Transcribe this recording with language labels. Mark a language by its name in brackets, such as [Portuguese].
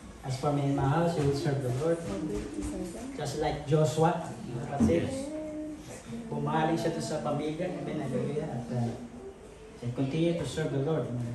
[English] As for me and my house, we will serve the Lord. Just like Joshua. [Filipino] Kasi pumahaling siya to sa pamilya. Amen. Hallelujah. [English] At they continue to serve the Lord.